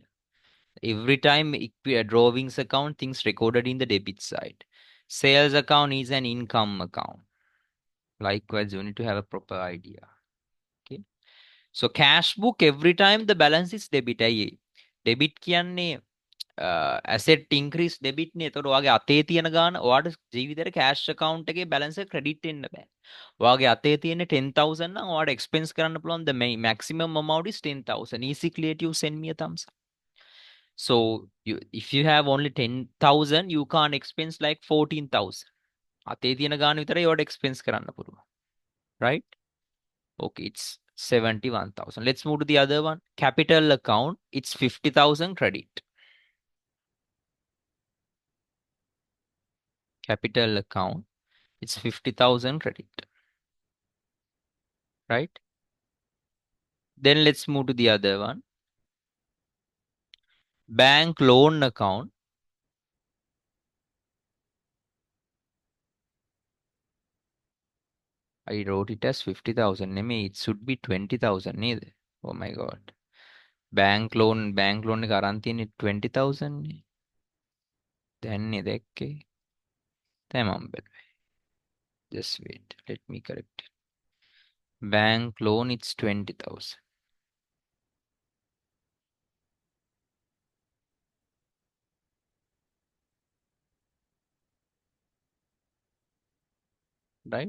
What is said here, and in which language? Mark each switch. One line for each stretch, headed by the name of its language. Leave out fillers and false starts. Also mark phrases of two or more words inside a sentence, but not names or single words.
English: Every time drawings account, things recorded in the debit side. Sales account is an income account. Likewise, you need to have a proper idea. Okay. So cash book, every time the balance is debit. Debit කියන්නේ asset increase debit නේ.
Sinhala: එතකොට ඔයාගේ අතේ තියෙන ගාන ඔයාට ජීවිතේට
English: cash account
Sinhala: එකේ balance එක credit වෙන්න බෑ. ඔයාගේ අතේ තියෙන 10,000 නම් ඔයාට expense කරන්න පුළුවන්
English: the maximum amount is 10,000. Easy clear, you send me a thumbs up. So if you have only 10,000, you can't expense like 14,000.
Sinhala: අතේ තියෙන ගාන විතරයි ඔයාට expense කරන්න පුළුවන්.
English: Right? Okay, it's 71,000. Let's move to the other one. Capital account, it's 50,000 credit. Capital account, it's 50,000 credit. Right? Then let's move to the other one. Bank loan account. I wrote it as 50,000. It should be 20,000 neither. Oh my God. Bank loan
Sinhala: එක අරන් තියෙන්නේ 20,000 නේ. දැන්නේ දැක්කේ. තමන් බැලුවේ.
English: Just wait. Let me correct it. Bank loan, it's 20,000. Right?